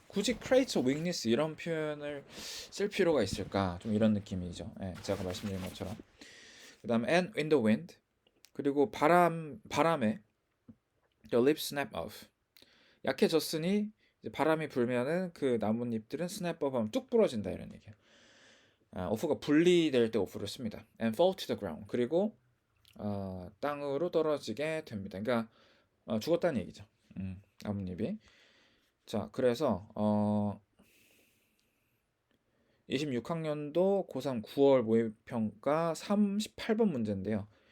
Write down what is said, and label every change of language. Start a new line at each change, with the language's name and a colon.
Korean: 굳이
English: creates a weakness
Korean: 이런 표현을 쓸 필요가 있을까? 좀 이런 느낌이죠. 제가 말씀드린 것처럼. 그다음에
English: and in the wind
Korean: 그리고 바람에
English: the leaves snap off
Korean: 약해졌으니 이제 바람이 불면은 그 나뭇잎들은 snap off 하면 뚝 부러진다 이런 얘기예요. off가 분리될 때 off를 씁니다.
English: and fall to the ground
Korean: 그리고 땅으로 떨어지게 됩니다. 그러니까 죽었다는 얘기죠. 나뭇잎이. 자, 그래서 26학년도 고3 9월 모의평가 38번 문제인데요.